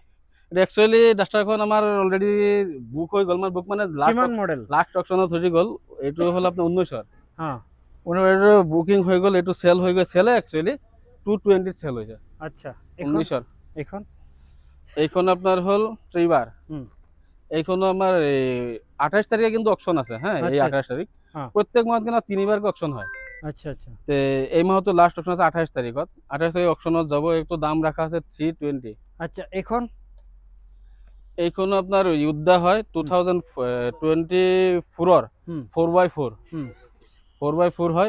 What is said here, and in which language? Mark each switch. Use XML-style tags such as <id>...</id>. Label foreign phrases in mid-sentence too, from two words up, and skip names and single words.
<as>একচুয়ালি ডাস্টাৰখন আমাৰ অলৰেডি বুক হৈ গল মানে বুক মানে কিমান মডেল লাস্ট অকশনত হৈ গল। এইটো হল আপোনাৰ 19 এইটো বুকিং হৈ গল এইটো সেল হৈ গল সেলে একচুয়ালি 220 সেল হৈছে। আচ্ছা 19 এইখন আপনার হল ট্রিবার। এইখনো আমার 28 তারিখে কিন্তু অকশন আছে। হ্যাঁ এই 28 তারিখ প্রত্যেক মাহত কিন্তু 3বার অকশন হয়। আচ্ছা আচ্ছা তে এই মাহতো লাস্ট অকশন আছে 28 তারিখত। 28 তারিখ অকশনত যাব। একটু দাম রাখা আছে 320। আচ্ছা এইখনো আপনার ইউদ্ধা হয় 2024 4x4 4x4 হয়।</as>